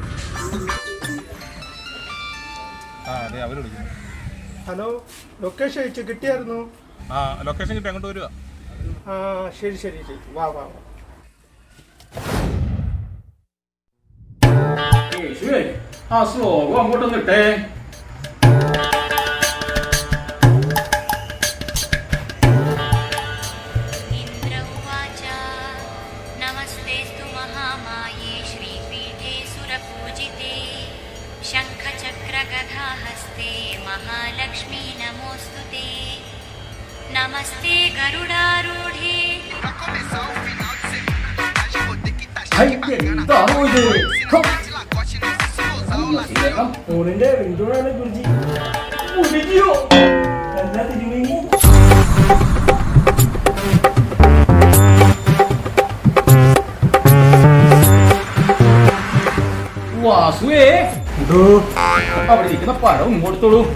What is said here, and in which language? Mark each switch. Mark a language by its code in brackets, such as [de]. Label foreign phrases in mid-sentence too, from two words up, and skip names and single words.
[ml] അതെ അവര് വിളിക്കുന്നു. ഹലോ, ലൊക്കേഷൻ അയച്ചു കിട്ടിയായിരുന്നു? ആ ലൊക്കേഷൻ കിട്ടി അങ്ങോട്ട് വരിക. ആ ശരി ശരി ശരി, വാ വാ വാ. ആ ശ്ലോകം അങ്ങോട്ടൊന്ന് ഇട്ടേ. [sa] नमस्तेस्तु महामाये श्रीपीठे सुरपूजिते शङ्खचक्रगदाहस्ते महालक्ष्मी नमोऽस्तुते नमस्ते गरुडारूढे. [ml] ഫോണിന്റെ റിംഗ്ടോണാണ് ഗുരുജി. എന്താ തിരുമേനി? വാസുവേ, അവിടെ ഇരിക്കുന്ന പഴം കൊടുത്തോളൂ.